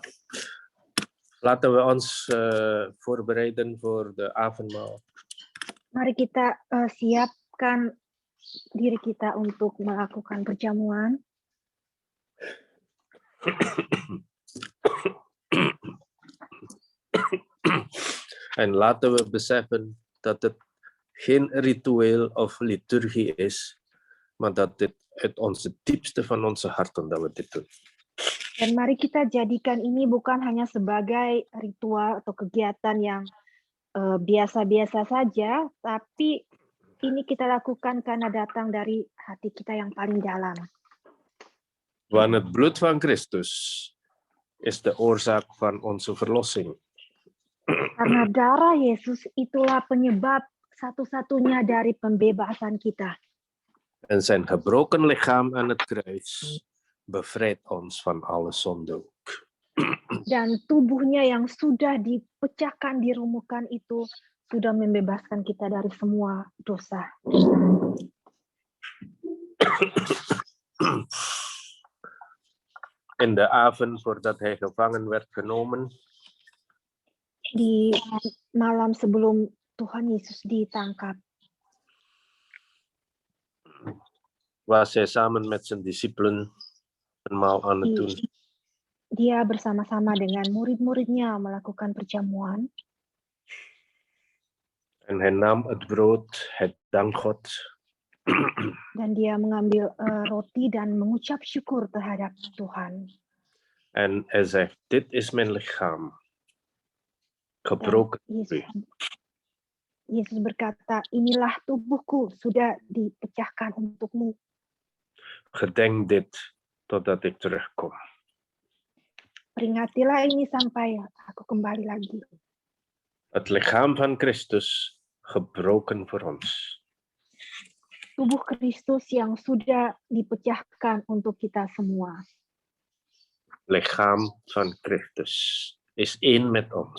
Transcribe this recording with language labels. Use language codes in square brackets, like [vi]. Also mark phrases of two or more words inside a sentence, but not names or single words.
[nl] Laten we ons voorbereiden voor de avondmaal. [id] Mari kita siapkan diri kita untuk melakukan perjamuan. [nl] En laten we beseffen dat het geen ritueel of liturgie is, maar dat dit uit onze diepste van onze harten dat we dit doen. [id] Dan mari kita jadikan ini bukan hanya sebagai ritual atau kegiatan yang biasa-biasa saja, tapi ini kita lakukan karena datang dari hati kita yang paling dalam. [nl] Want het bloed van Christus is de oorzaak van onze verlossing. [id] Karena darah Yesus itulah penyebab satu-satunya dari pembebasan kita. [nl] En zijn gebroken lichaam aan het kruis bevrijdt ons van alle zonde ook. [id] Dan tubuhnya yang sudah dipecahkan, dirumuhkan itu sudah membebaskan kita dari semua dosa. [nl] In de avond voordat hij gevangen werd genomen, [id] Di malam sebelum Tuhan Yesus ditangkap, [nl] was hij samen met zijn discipelen een maal aan het doen. [id] dia bersama-sama dengan murid-muridnya melakukan perjamuan. [nl] En hij nam het brood, hij dank God. [id] Dan dia mengambil roti dan mengucap syukur terhadap Tuhan. [nl] En hij zegt, dit is mijn lichaam, gebroken. [id] Yesus berkata, inilah tubuhku sudah dipecahkan untukmu. [nl] Gedenk dit totdat ik terugkom. [id] Peringatilah ini sampai aku kembali lagi. [nl] Het lichaam van Christus gebroken voor ons. [id] Tubuh Kristus yang sudah dipecahkan untuk kita semua. [nl] Lichaam van Christus is één met ons.